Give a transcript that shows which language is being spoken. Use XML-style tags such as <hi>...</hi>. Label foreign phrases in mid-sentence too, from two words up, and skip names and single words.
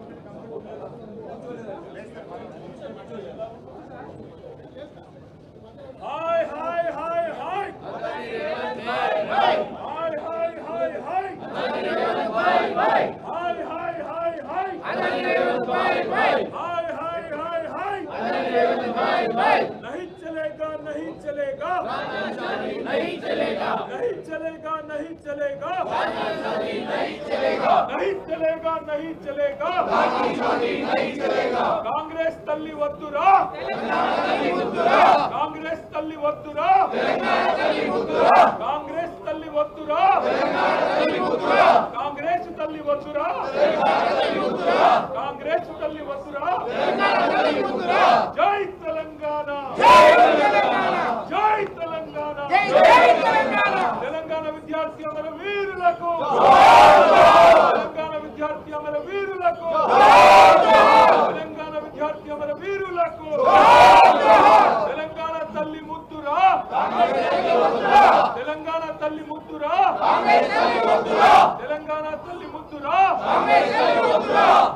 <hi>हाय हाय हाय हाय अदानी रेवंत भाई भाई, हाय हाय हाय हाय अदानी रेवंत भाई भाई, हाय हाय हाय हाय अदानी रेवंत भाई भाई, हाय हाय हाय हाय अदानी रेवंत भाई भाई, नहीं चलेगा नहीं चलेगा तानाशाही नहीं चलेगा, नहीं चलेगा नहीं चलेगा तानाशाही नहीं चलेगा, नहीं चलेगा नहीं चलेगा तानाशाही नहीं चलेगा।</hi> <te>కాంగ్రెస్ తల్లి वद्దురా, తెలంగాణ తల్లి వద్దురా, కాంగ్రెస్ తల్లి वद्దురా, తెలంగాణ తల్లి వద్దురా, కాంగ్రెస్ తల్లి वद्దురా, తెలంగాణ తల్లి వద్దురా, కాంగ్రెస్ తల్లి वद्దురా, తెలంగాణ తల్లి వద్దురా, కాంగ్రెస్ తల్లి वद्దురా। తెలంగాణ తల్లి వద్దురా। జై తెలంగాణ, జై తెలంగాణ, జై తెలంగాణ, జై తెలంగాణ। తెలంగాణ విద్యార్థి అమర వీరులకు, తెలంగాణ విద్యార్థి అమర వీరులకు, తెలంగాణ విద్యార్థి అమర వీరులకు, తెలంగాణ తల్లి ముద్దురా, తెలంగాణ తల్లి ముద్దురా, తెలంగాణ తల్లి ముద్దురా,</te>